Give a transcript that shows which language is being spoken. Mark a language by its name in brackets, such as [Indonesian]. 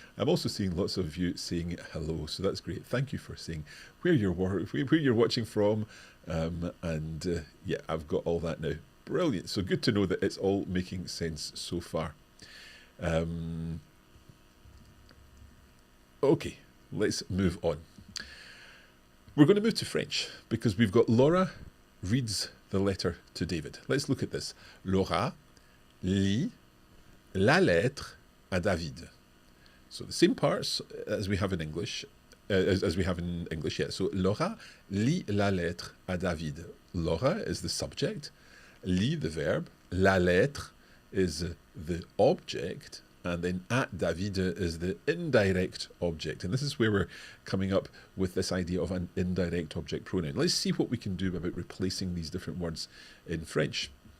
[English] I'm also seeing lots of you saying hello, so that's great. Thank you for saying where you're watching from, yeah, I've got all that now. Brilliant. So good to know that it's all making sense so far. Okay, let's move on. We're going to move to French because we've got Laura reads the letter to David. Let's look at this. [French] Laura lit la lettre à David. [English] So the same parts as we have in English, yeah. [French] So Laura lit la lettre à David. [English] Laura is the subject, lit the verb, la lettre is the object, and then at David is the indirect object. And this is where we're coming up with this idea of an indirect object pronoun. Let's see what we can do about replacing these different words in French.